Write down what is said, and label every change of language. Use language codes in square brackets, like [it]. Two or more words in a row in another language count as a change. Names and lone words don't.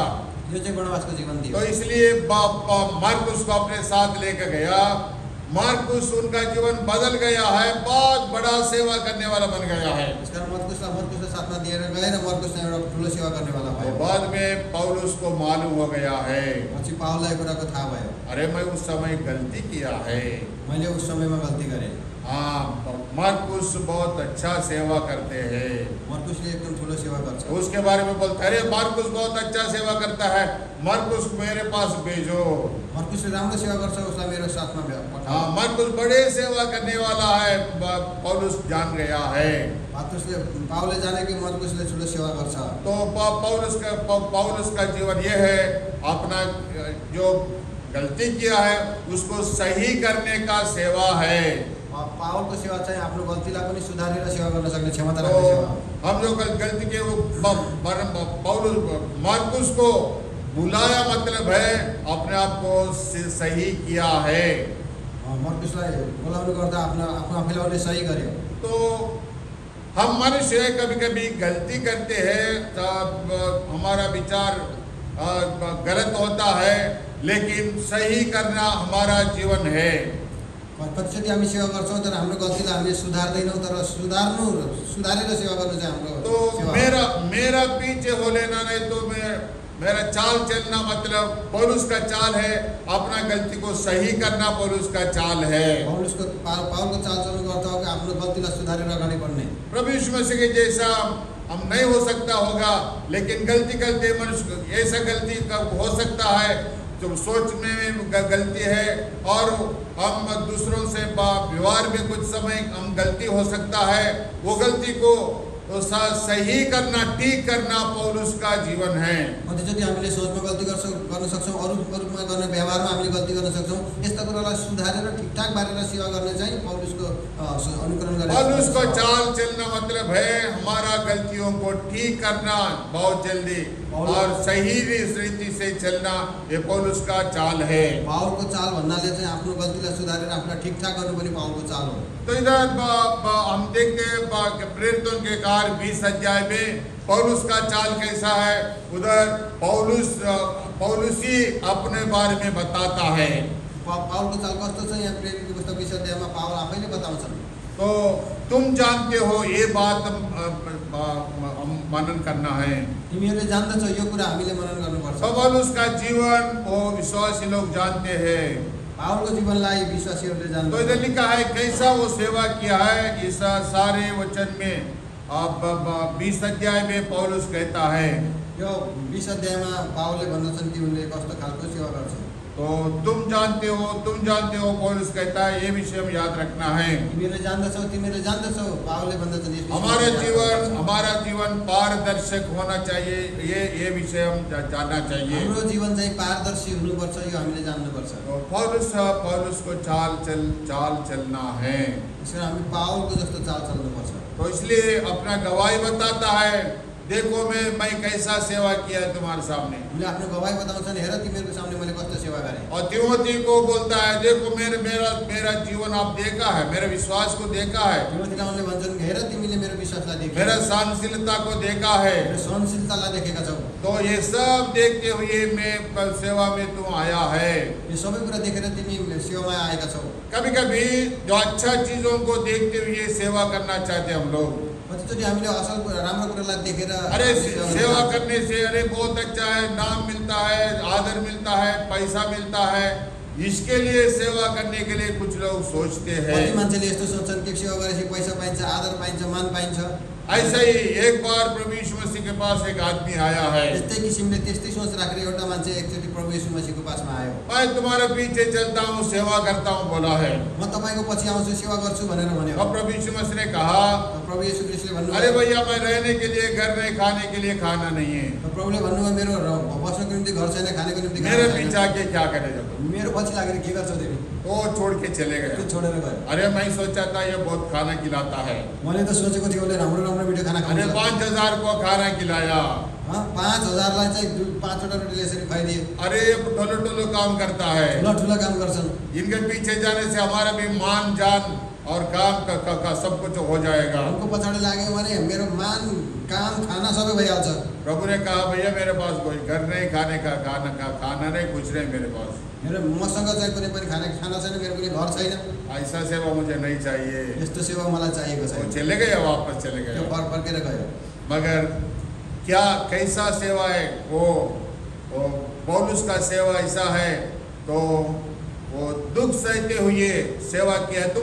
[ne] यो चाहिँ बर्नबासको जीवन थियो। [hi] तो इसलिए मार्कुस को अपने साथ लेकर गया। मार्कुस उनका जीवन बदल गया है, बहुत बड़ा सेवा करने वाला बन गया है। [ne] त्यसकारण मर्कुसलाई साथमा दिएर गएर मर्कुसलाई एउटा ठुलो सेवा गर्नेवाला और भयो। [hi] बाद में पौलुस को मालूम हो गया है, [ne] पछि पावललाई कुराको थाहा भयो, [hi] अरे मैं उस समय गलती किया है। [ne] मैले उस समयमा गल्ती गरेँ। [hi] हाँ, मार्कुस बहुत अच्छा सेवा करते हैं। [ne] मर्कुसले एकदम ठुलो सेवा गर्छ। [hi] उसके बारे में बोलते, अरे मार्कुस बहुत अच्छा सेवा करता है, मार्कुस मेरे पास भेजो। [ne] मर्कुसले राम्रो सेवा गर्छ, उसलाई मेरो साथमा पठाऊ। [hi] हाँ, मार्कुस बड़े सेवा करने वाला है, पौलुस जान गया है। [ne] पावलले जाने कि मर्कुसले ठुलो सेवा गर्छ। [hi] तो पौलुस का जीवन ये है, अपना जो गलती किया है उसको सही करने का सेवा है। [ne] पावलको सेवा चाहिँ आफ्नो गल्तीलाई पनि सुधारेर सेवा गर्न सक्ने क्षमता तो राख्ने सेवा। [hi] हम जो गलती के वो पौलुस मार्कुस को बुलाया, मतलब है अपने आप को सही किया है। [ne] मर्कुसलाई बोलाउनु गर्दा आफ्नो आफैलाई उनले सही गर्यो। [hi] तो हम मनुष्य कभी कभी गलती करते हैं, तब हमारा विचार गलत होता है, लेकिन सही करना हमारा जीवन है। [ne] कतिचोटि हामी सेवा गर्छौँ तर हाम्रो गल्तीलाई हामीले सुधार्दैनौँ, तर सुधारेर सेवा गर्नु चाहिँ हाम्रो तो सेवा हो। [hi] मेरा पीछे हो लेना नहीं, तो मेरा चाल चलना मतलब पौलुस का चाल है, अपना गलती को सही करना पौलुस का चाल है। [ne] पावलको चाल चल्नु गर्दा हो कि आफ्नो गल्तीलाई सुधारेर अगाडि बढ्ने। [hi] प्रभु यीशु मसीह के जैसा हम नहीं हो सकता होगा, लेकिन गलती करते मनुष्य ऐसा गलती हो सकता है जो सोचने में गलती है, और हम दूसरों से व्यवहार में कुछ समय हम गलती हो सकता है, वो गलती को सही करना, ठीक करना पौलुस का जीवन है। [ne] कतिचोटि हामीले सोचमा गल्ती गर्न सक्छौँ, अरूमा गर्ने व्यवहारमा हामीले गल्ती गर्न सक्छौँ। यस्ता कुरालाई सुधारेर ठिकठाक पारेर सेवा गर्ने चाहिँ पौलुसको अनुकरण गरेर। [hi] पौलुस को चाल चलना मतलब है हमारा गलतियों को ठीक करना बहुत जल्दी और सही रीति से चलना, ये पौलुस का चाल है। [ne] पावलको चाल भन्नाले चाहिँ आफ्नो गल्तीलाई सुधारेर आफूलाई ठिकठाक गर्नु पनि पावलको चाल हो। [hi] तो इधर हम देखते हैं प्रेरितों के कार्य 20 अध्याय में पौलुस का चाल कैसा है। उधर पौलुस ही अपने बारे में बताता है। [ne] पावलको चाल कस्तो छ यहाँ प्रेरितको पुस्तक 20 अध्यायमा पावल आफैले बताउँछन्। [hi] तो तुम जानते हो, ये बात मनन करना है। [ne] तिमीहरूले जान्दछौ, यो कुरा हामीले मनन गर्नुपर्छ। [hi] पौलुस का जीवन वो विश्वासी लोग जानते हैं। [ne] पावलको जीवनलाई विश्वासीहरूले तो जान्दछन्। [hi] इधर लिखा है कैसा वो सेवा किया है। इस सारे वचन में 20 अध्याय में पौलुस कहता है, [ne] यो 20 अध्यायमा पावलले भन्दछन् कि उनले कस्तो खालको सेवा गर्छन्। [hi] तो तुम जानते हो पौलुस कहता है, ये विषय में याद रखना है। [ne] तिमीहरूले जान्दछौ पावलले भन्दछन् [hi] हमारा जीवन पारदर्शक होना चाहिए, ये विषय हम जानना चाहिए। [ne] हाम्रो जीवन चाहिँ पारदर्शी हुनुपर्छ, यो हामीले जान्नुपर्छ। [hi] तो पौलुस को चाल चलना है। [ne] त्यसैले हामी पावलको जस्तो चाल चल्नुपर्छ। [hi] तो इसलिए अपना गवाही बताता है, देखो मैं कैसा सेवा किया है तुम्हारे सामने। [ne] उनले आफ्नो गवाही बताउँछन्, हेर तिमीहरूको सामने मैले कस्तो सेवा गरेँ। [hi] और तिमोथी को बोलता है, देखो मेरा जीवन आप देखा है, मेरे विश्वास को देखा है, [ne] तिमोथीलाई उनले भन्छन्, हेर तिमीले मेरो विश्वासलाई देख्यौ, [hi] मेरा सहनशीलता को देखा है। [ne] मेरो सहनशीलतालाई देखेका छौ। [hi] तो ये सब देखते हुए मैं सेवा में तुम आया है। [ne] यो सबै कुरा देखेर तिमी सेवामा आएका छौ। [hi] कभी कभी जो अच्छा चीजों को देखते हुए सेवा करना चाहते हम लोग। [ne] कतिचोटि हामीले असल राम्रो कुरालाई देखेर [hi] अरे सेवा करने से अरे बहुत अच्छा है, नाम मिलता है, आदर मिलता है, पैसा मिलता है, इसके लिए सेवा करने के लिए कुछ लोग सोचते हैं। [ne] कति मान्छेले यस्तो सोच्छन् कि सेवा गरेपछि पैसा पाइन्छ, आदर पाइन्छ, मान पाइन्छ। [hi] ऐसा ही एक बार प्रभु यीशु मसीह के पास एक आदमी आया है। [ne] त्यस्तै किसिमले त्यस्तै सोच राखेर एउटा मान्छे एकचोटि प्रभु यीशु मसीहको पासमा आयो। [hi] मैं तुम्हारे पीछे चलता हूँ, सेवा करता हूँ बोला है। [ne] म तपाईको पछि आउँछु, सेवा गर्छु भनेर भन्यो। [hi] अब प्रभु यीशु मसीह ने कहा, [ne] प्रभु यीशु ख्रीष्टले भन्नुभयो, [hi] अरे भैया मैं रहने के लिए घर नहीं, खाने के लिए खाना नहीं है, [ne] प्रभुले भन्नुभयो, मेरो बस्नको निम्ति घर छैन, खानेको निम्ति खाना मेरे छैन। [hi] पीछे आके क्या करेगा तुम? [ne] मेरो पछि लागेर के गर्छौ तिमी? [hi] वो छोड़ के चले [ne] त्यो [hi] गए। [ne] छोडेर गयो। [hi] अरे मैं सोचा था ये बहुत खाना खिलाता है, [ne] मैले त सोचेको थिएँ उसले राम्रो मिठो खाना अरे खान्छ। [hi] 5000 को खाना खिलाया। [ne] 5000लाई चाहिँ 5वटा रोटी यसरी खुवाइदिए। [hi] अरे ठुलो काम करता है। [ne] ठुला काम गर्छन्। [hi] इनके पीछे जाने से हमारा भी मान जान और काम का सब कुछ हो जाएगा। [ne] उनको पछाडि लाग्यो भने मेरो मान काम खाना सबै भइहाल्छ। [hi] प्रभु ने कहा भैया मेरे पास कोई घर नहीं, खाना नहीं, कुछ नहीं मेरे पास। [ne] मेरो मसँग चाहिँ कुनै पनि खाना छैन, मेरो कुनै घर छैन। [hi] ऐसा सेवा मुझे नहीं चाहिए। [ne] यस्तो सेवा मलाई चाहिएको वो छैन। [hi] चले गए, वापस चले [ne] त्यो [hi] गए। [ne] फर्केर गयो। [hi] मगर क्या कैसा सेवा है वो पौलुस का सेवा ऐसा है, तो वो दुख सहते हुए सेवा किया है।